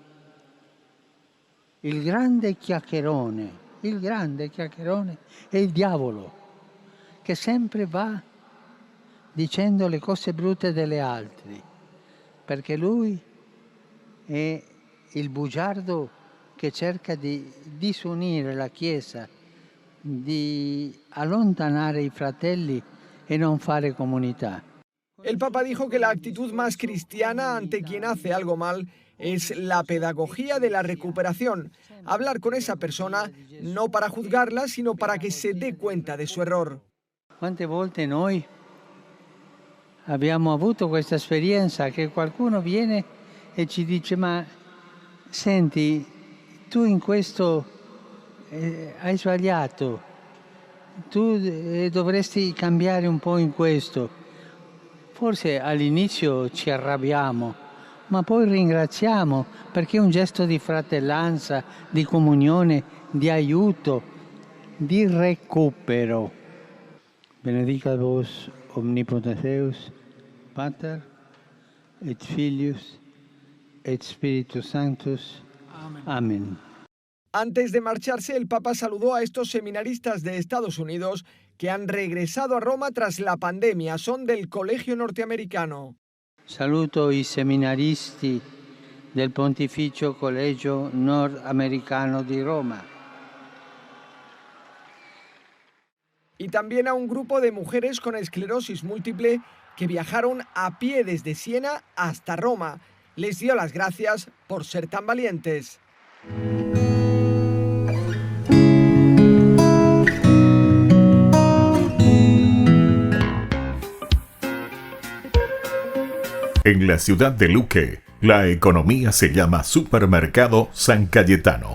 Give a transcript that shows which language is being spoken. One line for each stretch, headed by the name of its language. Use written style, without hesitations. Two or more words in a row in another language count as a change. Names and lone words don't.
Italian: Il grande chiacchierone è il diavolo, che sempre va dicendo le cose brutte delle altre, perché lui è il bugiardo che cerca di disunire la Chiesa, di allontanare i fratelli e non fare comunità.
Spanish: El Papa dijo que la actitud más cristiana ante quien hace algo mal es la pedagogía de la recuperación. Hablar con esa persona no para juzgarla, sino para que se dé cuenta de su error.
Italian: Quante volte noi abbiamo avuto questa esperienza che qualcuno viene e ci dice: ma senti, tu in questo hai sbagliato, tu dovresti cambiare un po' in questo. Forse all'inizio ci arrabbiamo, ma poi ringraziamo perché è un gesto di fratellanza, di comunione, di aiuto, di recupero.
Latin: Benedicat vos omnipotens Deus, Pater et Filius et Spiritus Sanctus.
Spanish: Amén. Antes de marcharse, el Papa saludó a estos seminaristas de Estados Unidos que han regresado a Roma tras la pandemia. Son del Colegio Norteamericano.
Italian: Saluto i seminaristi del Pontificio Collegio Nordamericano di Roma.
Spanish: Y también a un grupo de mujeres con esclerosis múltiple que viajaron a pie desde Siena hasta Roma. Les dio las gracias por ser tan valientes. En la ciudad de Luque, la economía se llama Supermercado San Cayetano.